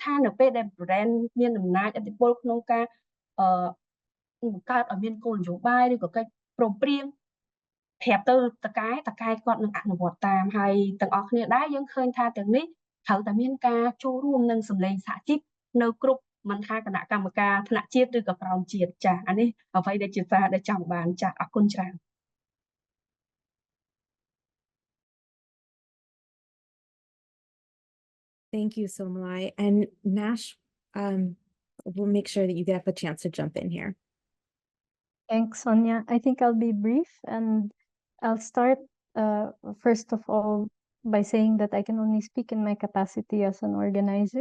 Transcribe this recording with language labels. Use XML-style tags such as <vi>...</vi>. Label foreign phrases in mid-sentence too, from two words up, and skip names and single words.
<km>ថានៅពេលដែល brand មានអំណាចឥទ្ធិពលក្នុងការបង្កើតឲ្យមានគោលនយោបាយឬក៏កិច្ចព្រមព្រៀងប្រាប់ទៅតកែគាត់នឹងអនុវត្តតាមហើយទាំងអស់គ្នាដែរយើងឃើញថាទាំងនេះត្រូវតែមានការចូលរួមនឹងសម្លេងសហជីពនៅគ្រប់មិនថាគណៈកម្មការថ្នាក់ជាតិឬក៏ក្រោមជាតិចា៎អានេះអ្វីដែលជាសារដែលចង់បានចា៎អរគុណច្រើន</km> <en>Thank you, Somlai. And Nash, we'll make sure that you get a chance to jump in here. Thanks, Sonia. I think I'll be brief, and I'll start first of all by saying that I can only speak in my capacity as an organizer.</en>